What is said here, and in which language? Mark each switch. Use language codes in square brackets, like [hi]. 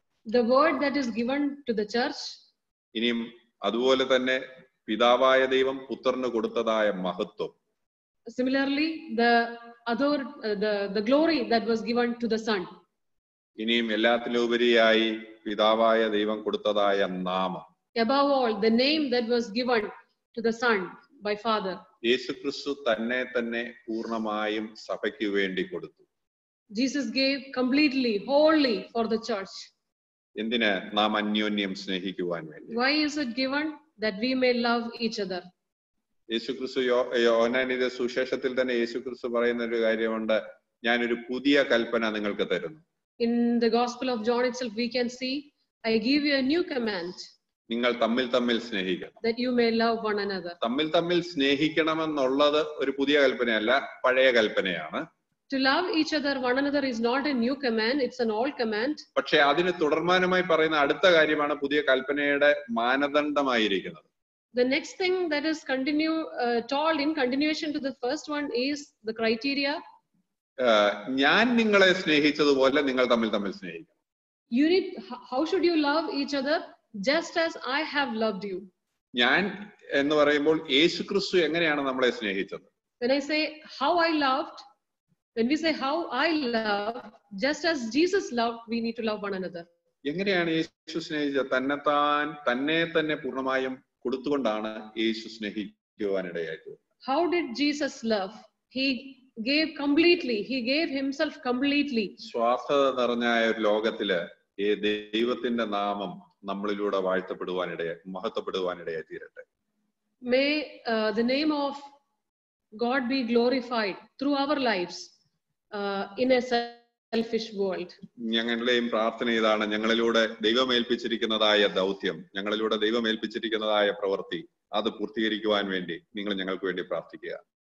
[en] the word that is given to the church. [ml] ഇനിയും അതുപോലെ തന്നെ പിതാവായ ദൈവം പുത്രന് കൊടുത്തതായ മഹത്വം. [en] Similarly, the glory that was given to the Son. [ml] ഇനിയും എല്ലാത്തിലുപരിയായി പിതാവായ ദൈവം കൊടുത്തതായ നാമം. [en] Above all, the name that was given to the Son by Father. [ml] യേശുക്രിസ്തു തന്നെ പൂർണ്ണമായും സഭയ്ക്ക് വേണ്ടി കൊടുത്തു. [en] Jesus gave completely, wholly for the church. [ml] എന്തിന്? നാം അന്യോന്യം സ്നേഹിക്കുവാൻ വേണ്ടി. [en] Why is it given? That we may love each other. [ml] യേശുക്രിസ്തു യോഹന്നാനിലെ സുവിശേഷത്തിൽ തന്നെ യേശുക്രിസ്തു പറയുന്ന ഒരു കാര്യമുണ്ട്, ഞാനൊരു പുതിയ കൽപ്പന നിങ്ങൾക്ക് തരുന്നു. [en] In the Gospel of John itself, we can see, I give you a new command. [ml] നിങ്ങൾ തമ്മിൽ തമ്മിൽ സ്നേഹിക്കണം. [en] That you may love one another. [ml] തമ്മിൽ തമ്മിൽ സ്നേഹിക്കണമെന്നുള്ളത് ഒരു പുതിയ കൽപ്പനയല്ല, പഴയ കൽപ്പനയാണ്. [en] To love each other, one another is not a new command, it's an old command. [ml] പക്ഷെ അതിന് തുടർമാനമായി പറയുന്ന അടുത്ത കാര്യമാണ് പുതിയ കൽപ്പനയുടെ മാനദണ്ഡമായിരിക്കുന്നത്. [en] The next thing that is told in continuation to the first one is the criteria. [ml] ഞാൻ നിങ്ങളെ സ്നേഹിച്ചതുപോലെ നിങ്ങൾ തമ്മിൽ തമ്മിൽ സ്നേഹിക്കണം. [en] How should you love each other? Just as I have loved you. [ml] ഞാൻ എന്ന് പറയുമ്പോൾ യേശുക്രിസ്തു എങ്ങനെയാണ് നമ്മളെ സ്നേഹിച്ചത്? [en] When I say how I loved, when we say how I love, just as Jesus loved, we need to love one another. [ml] എങ്ങനെയാണ് യേശു സ്നേഹിച്ചത്? തന്നെ തന്നെ പൂർണ്ണമായും കൊടുത്തുകൊണ്ടാണ് യേശു സ്നേഹിക്കുവാനിടയായത്. [en] How did Jesus love? He gave completely. He gave himself completely. [ml] സ്വാർത്ഥത നിറഞ്ഞ ഒരു ലോകത്തില് ഈ ദൈവത്തിന്റെ നാമം നമ്മളിലൂടെ മഹത്വപ്പെടുവാനിടയായി തീരട്ടെ. [en] May the name of God be glorified through our lives in a selfish world. [ml] ഞങ്ങളുടെയും പ്രാർത്ഥന ഇതാണ്, ഞങ്ങളിലൂടെ ദൈവമേൽപ്പിച്ചിരിക്കുന്നതായ ദൗത്യം, ഞങ്ങളിലൂടെ ദൈവമേൽപ്പിച്ചിരിക്കുന്നതായ പ്രവൃത്തി അത് പൂർത്തീകരിക്കുവാൻ വേണ്ടി നിങ്ങൾ ഞങ്ങൾക്ക് വേണ്ടി പ്രാർത്ഥിക്കുക.